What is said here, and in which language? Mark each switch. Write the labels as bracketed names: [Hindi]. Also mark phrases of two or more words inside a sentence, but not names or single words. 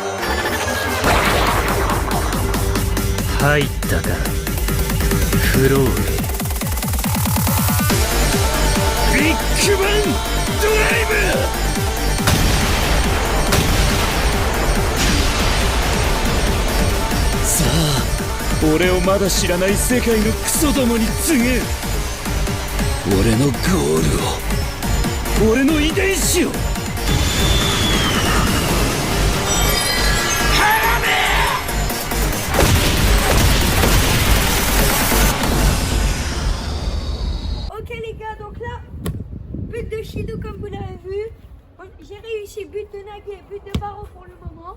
[Japanese] 入ったかフロールビッグバンドライブさあ俺をまだ知らない世界のクソどもに告げ俺のゴールを俺の遺伝子を [French] Ok les gars, donc là, but de Shido comme vous l'avez vu. J'ai réussi but de Nagi et but de Barreau pour le moment.